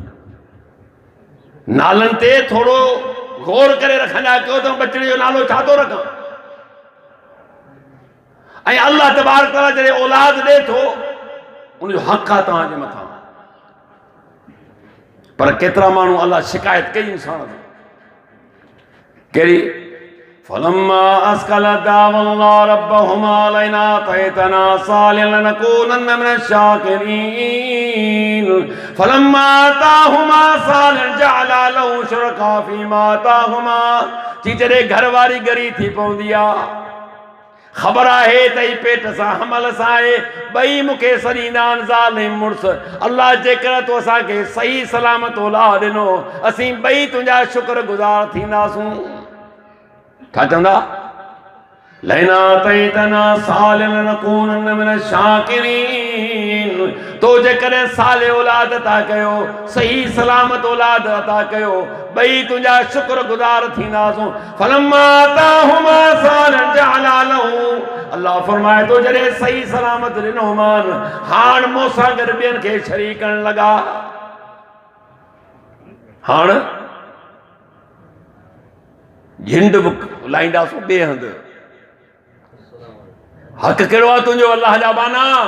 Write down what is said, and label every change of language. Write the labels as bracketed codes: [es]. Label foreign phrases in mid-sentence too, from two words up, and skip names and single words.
[sd] नालनि ते थोरो गौर करे रखंदा कयो त बचड़े जो नालो छा थो रखां। ऐं अल्लाह तबारक तआला जॾहिं औलाद ॾे थो उनजो हक़ आहे तव्हांजे मथां। पर केतिरा माण्हू अल्लाह शिकायत कई इंसान ते। कहिड़ी? [ar] فلما أثقلت دعوا الله ربهما لئن آتيتنا صالحا لنكونن من الشاكرين فلما آتاهما صالحا جعلا له شركاء فيما آتاهما. [sd] जी जॾहिं घर वारी गरी थी पवंदी आहे, ख़बर आहे त ही पेट सां हमल सां आहे, ॿई मूंखे सॾींदा आहिनि ज़ालिम मुड़ुस। अल्लाह जेकर तो असांखे सही सलामत औलाद ॾिनो, असीं ॿई तुंहिंजा शुक्रगुज़ार थींदासूं। छा चवंदा? [ar] لئن آتيتنا صالحا لنكونن من الشاكرين. [sd] तो जेकॾहिं साले औलाद अता कयो, सही सलामत औलाद अता कयो, ॿई तुंहिंजा शुक्रगुज़ार थींदासूं। [ar] فلما آتاهما صالحا جعلا له. [sd] अल्लाह फरमाए थो जॾहिं सही सलामत ॾिनो मान, हाणे मूंसां गॾु ॿियनि खे शरीक करण लॻा। हाणे झिंड बि लाहींदासूं ॿिए हंधि। हक़ कहिड़ो आहे तुंहिंजो अल्लाह जा बाना?